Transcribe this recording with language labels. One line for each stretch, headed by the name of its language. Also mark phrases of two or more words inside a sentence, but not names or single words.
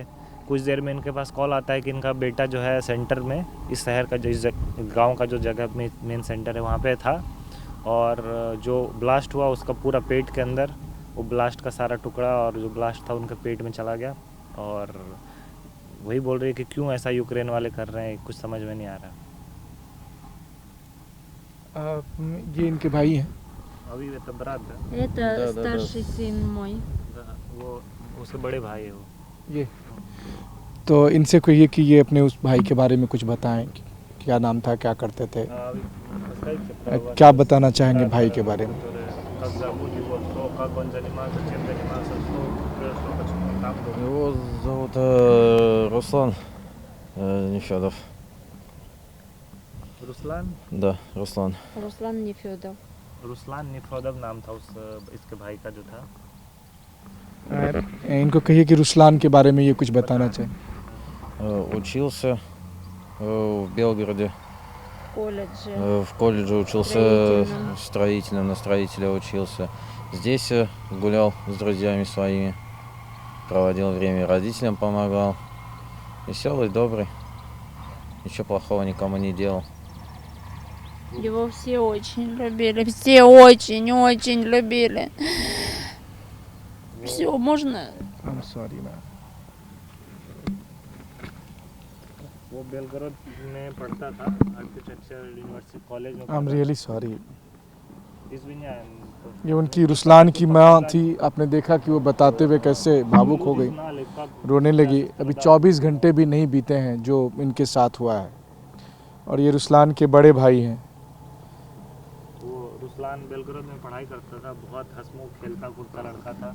Hindi: कुछ देर में इनके पास कॉल आता है कि इनका बेटा जो है सेंटर में, इस शहर का जो गांव का जो जगह में
English: main center
Hindi: है वहाँ पे था, और जो ब्लास्ट हुआ उसका पूरा पेट के अंदर वो ब्लास्ट का सारा टुकड़ा और जो ब्लास्ट था उनके पेट में चला गया। और वही बोल रही है कि क्यों ऐसा यूक्रेन वाले कर रहे हैं, कुछ समझ में नहीं आ रहा। ये इनके भाई हैं?
Russian: अभी это брат, да? Это старший сын мой.
Hindi: वो उसके बड़े भाई है वो। ये तो इनसे कहिए कि ये अपने उस भाई के बारे में कुछ बताएं कि क्या नाम था, क्या करते थे, क्या बताना चाहेंगे भाई के बारे में?
Russian: Его зовут Руслан Нефедов.
Hindi: रुस्लान
Russian: Да, Руслан. Руслан Нефедов.
Hindi: रुस्लान निफोदव नाम था उस इसके भाई का जो था। इनको कहिए कि रुस्लान के बारे में ये कुछ बताना चाहें।
Russian: Учился в Белгороде. Колледже. В колледже учился строительным, на строителя учился. Здесь гулял с друзьями своими, проводил время, родителям помогал. Веселый, добрый, ничего плохого никому не делал. Его все очень любили, все очень любили. Все, можно?
English: I'm sorry, man.
Hindi: वो बेलगरोद में पढ़ता था,
English: architecture university college
Hindi: में।
English: I'm really sorry.
Hindi: इस ये उनकी रुस्लान की माँ थी। आपने देखा कि वो बताते हुए कैसे भावुक हो गई, रोने लगी। अभी 24 घंटे भी नहीं बीते हैं जो इनके साथ हुआ है, और ये रुस्लान के बड़े भाई हैं। वो रुस्लान बेलगरोद में पढ़ाई करता था, बहुत हंसमुख खेलता कूदता लड़का था।